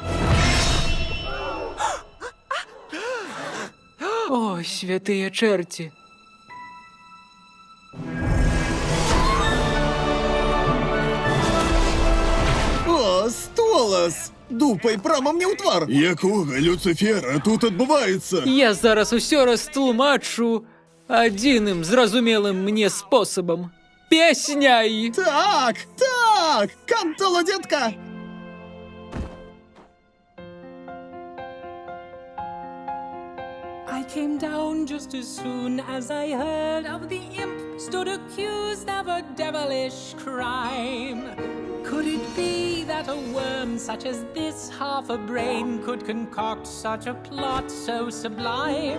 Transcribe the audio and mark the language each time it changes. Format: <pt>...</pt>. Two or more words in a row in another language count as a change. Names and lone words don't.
<be>О, святые черти. О, Столас! Дупай прямо мне ў твар! Якога Люцифера тут адбываецца? Я зараз усё растлумачу адзіным зразумелым мне спосабам. Песняй! Так, так! Кантала, детка!</be> <en>I came down just as soon as I heard of the imp stood accused of a devilish crime. Could it be that a worm such as this, half a brain, could concoct such a plot so sublime?</en>